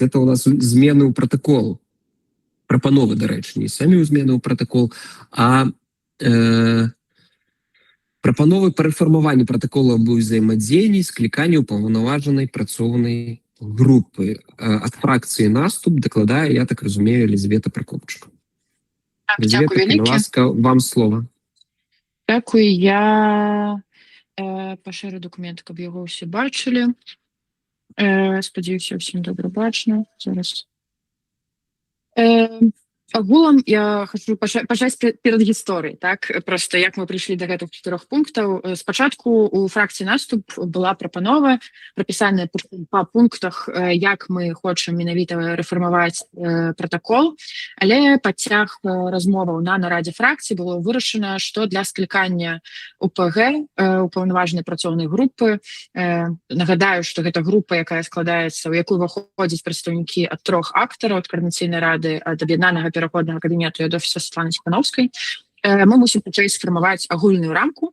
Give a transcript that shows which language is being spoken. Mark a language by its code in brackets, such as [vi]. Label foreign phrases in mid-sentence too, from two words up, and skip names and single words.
[be] Гэта у нас змены ў пратакол. Прапановы, дарэчы, не самі змены ў пратакол, а прапановы па рэфармаванні пратакола аб узаемадзеянні склікання ўпаўнаважанай працоўнай групы. Ад фракцыі «Наступ» дакладае, я так разумею, Елізавета Пракопчук. Дякую вялікі. Ласка, вам слово. Дякую. Я пашырю документ, каб яго ўсе бачылі. Спадзяюся, ўсім добра бачна. Зараз. Агулам я хочу пачаць перад гісторыяй, так? Просто як мы прыйшлі да гэтых 4 пунктаў. Спачатку у фракцыі «Наступ» была прапанова, прапісаная па пунктах, як мы хочам менавіта рэфармаваць пратакол, але падцяг размоваў на нарадзе фракцыі было вырашана, што для склікання УПГ, упаўнаважанай працоўнай групы, нагадаю, што гэта група, якая складаецца, у якую ўваходзяць прадстаўнікі ад 3 актараў, ад каардынацыйнай рады, ад аб'яднанага пераходнага кабінету і ад офіса Святланы Ціханаўскай, мы мусім пачаць сфармаваць агульную рамку.